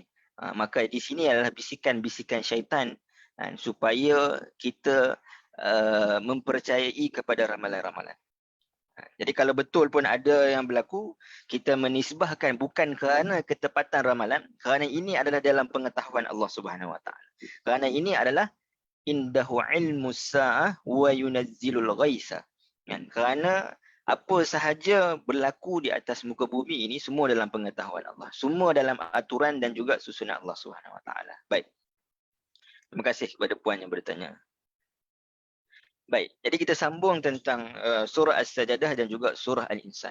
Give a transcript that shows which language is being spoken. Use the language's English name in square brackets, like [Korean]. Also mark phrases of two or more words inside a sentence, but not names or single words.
[Malay] Maka di sini adalah bisikan-bisikan syaitan supaya kita mempercayai kepada ramalan-ramalan. Jadi kalau betul pun ada yang berlaku, kita menisbahkan bukan kerana ketepatan ramalan, kerana ini adalah dalam pengetahuan Allah [Arabic] سبحانه وتعالى. [Malay] Kerana ini adalah [Arabic] عنده علم الساعة وينزل الغيث. [Malay] Kerana apa sahaja berlaku di atas muka bumi ini semua dalam pengetahuan Allah. Semua dalam aturan dan juga susunan Allah [Arabic] سبحانه وتعالى. [Malay] Baik. Terima kasih kepada puan yang bertanya. Baik, jadi kita sambung tentang surah As-Sajdah dan juga surah Al-Insan.